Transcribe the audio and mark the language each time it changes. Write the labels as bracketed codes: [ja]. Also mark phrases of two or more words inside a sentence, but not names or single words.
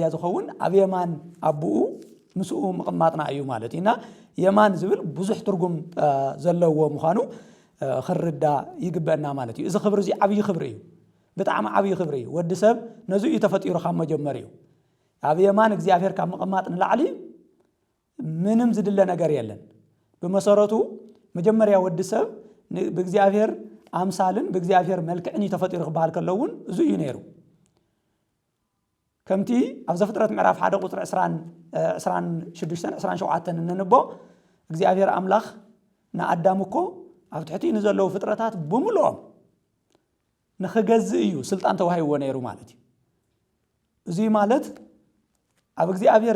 [ti] ዝኸውን ኣብ የማን ኣቡኡ ምስኡ ምቕማጥና እዩ ማለት ኢና የማን ዝብል ብዙሕ ትርጉም ዘለዎ ምዃኑ ክርዳ ይግበአና ማለት እዩ እዚ ክብሪ እዚ ዓብይ ክብሪ እዩ ብጣዕሚ ዓብይ ክብሪ እዩ ወዲ ሰብ ነዚ እዩ ተፈጢሩ ካብ መጀመር እዩ ኣብ የማን እግዚአብሔር ካብ ምቕማጥ ንላዕሊ ምንም ዝድለ ነገር የለን በመሰረቱ መጀመሪያ ወዲ ሰብ በእግዚአብሔር አምሳልን በእግዚአብሔር መልክዕን ተፈጢሩ ክባል ከለውን እዚ እዩ ነይሩ ከምቲ ኣብ ዘፍጥረት ምዕራፍ 1 ቁጥሪ 26 27 እንንቦ እግዚአብሔር አምላኽ ንኣዳም እኮ ኣብ ትሕቲ ንዘለዉ ፍጥረታት ብምልኦም ንኽገዝእ እዩ ስልጣን ተዋሂብዎ ነይሩ ማለት እዩ እዚ ማለት ኣብ እግዚአብሔር